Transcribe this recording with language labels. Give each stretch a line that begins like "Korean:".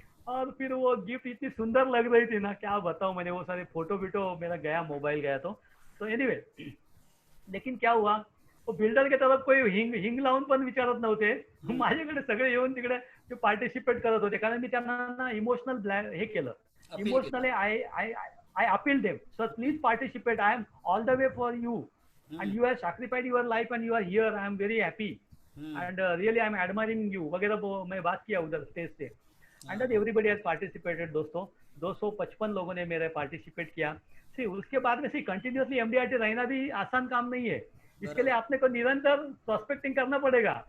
Hindi: और फिर वो गिफ्ट इतनी सुंदर लग रही थी ना, क्या बताऊं, मैंने वो सारे फोटो बिटो, मेरा गया मोबाईल गया तो एनिवे, लेकिन क्या हुआ, वो बिल्डर तरफ कोई
Marathi: हिंग हिंग लावून पण विचारत नव्हते, माझ्याकडे सगळे येऊन तिकडे ते पार्टिसिपेट करत होते, कारण मी त्यांना ना इमोशनल हे केलं, अपील केलं.
English: Emotionally I appeal them, sir please participate, I am all the way for you, and hmm. you have sacrificed your life and you are here, I am very happy hmm. and really I am admiring you
Hindi: वगैरह मैं बात किया उधर stage से। हाँ
English: and everybody has participated
Hindi: दोस्तों, 255 लोगों ने मेरे पार्टिसिपेट किया। सी उसके बाद में सी कंटिन्यूसली MDRT रहना भी आसान काम नहीं है, इसके लिए
Marathi: बरोबर.
Hindi: आपने को निरंतर प्रोस्पेक्टिंग करना पड़ेगा।